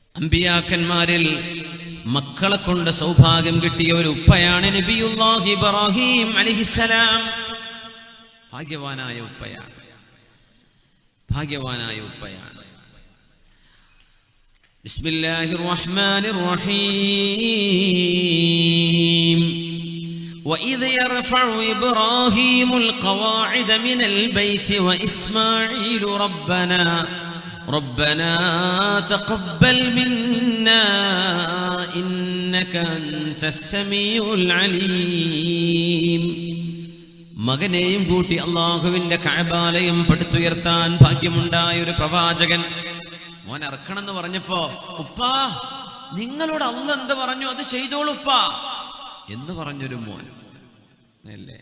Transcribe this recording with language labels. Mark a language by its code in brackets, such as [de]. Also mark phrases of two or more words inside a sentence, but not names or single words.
[ml] അമ്പിയാക്കന്മാരിൽ മക്കളെ കൊണ്ട് സൗഭാഗ്യം കിട്ടിയ ഒരു ഉപ്പയാണ് നബിയുല്ലാഹി ഇബ്രാഹിം അലൈഹിസ്സലാം. ഭാഗ്യവാനായ ഉപ്പയാണ്. [ar] بسم الله الرحمن الرحيم. وإذ يرفع إبراهيم القواعد من البيت وإسماعيل ربنا تقبل منا إنك أنت السميع العليم. [ml] മകനെയും കൂട്ടി അല്ലാഹുവിന്റെ കഅബാലയം പടുത്തുയർത്താൻ ഭാഗ്യമുണ്ടായ ഒരു പ്രവാചകൻ മോൻ ഇറക്കണമെന്ന് പറഞ്ഞപ്പോ, ഉപ്പാ നിങ്ങളോട് അല്ലാഹ് എന്ത് പറഞ്ഞു അത് ചെയ്തോളൂ ഉപ്പാ എന്ന് പറഞ്ഞൊരു മോൻ അല്ലേ.